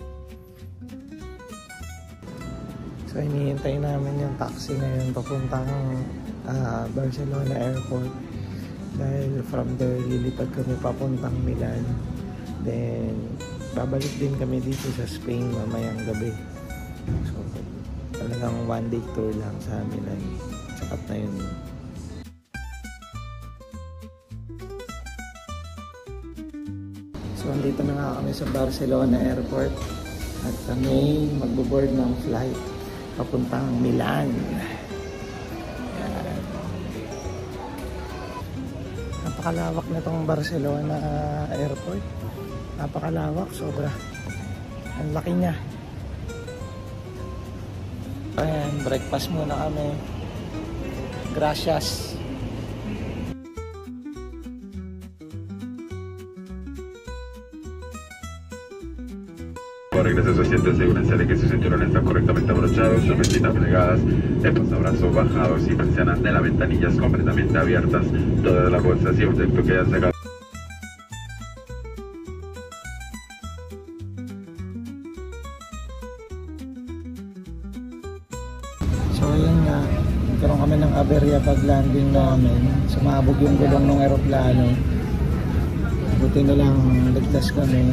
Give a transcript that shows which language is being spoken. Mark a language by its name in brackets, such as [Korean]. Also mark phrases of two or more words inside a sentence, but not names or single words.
[Filipino] So hinihintay namin yung taxi ngayon papuntang Barcelona Airport dahil [English] from there [Filipino] lilipad kami papuntang Milan, then babalik din kami dito sa Spain mamayang gabi. So talagang [English] one day tour [Filipino] lang sa Milan, sapat na yun. So, andito na nga kami sa Barcelona Airport at kami magbo-board ng flight papuntang Milan. Yan. Napakalawak na itong Barcelona Airport. Napakalawak, sobra. Ang laki niya. Ayan, breakfast muna kami. [Spanish] Gracias. Regrese a su asiento, asegúrense de que sus cinturones están correctamente abrochados, sus mesitas plegadas, el posabrazos bajados y persianas de las ventanillas completamente abiertas, todas las bolsas y objetos que hayan sacado. [Filipino] So yun nga, nagkaroon kami ng aberya pag landing namin, sumabog yung gulong ng aeroplano. Buti na lang ligtas kami.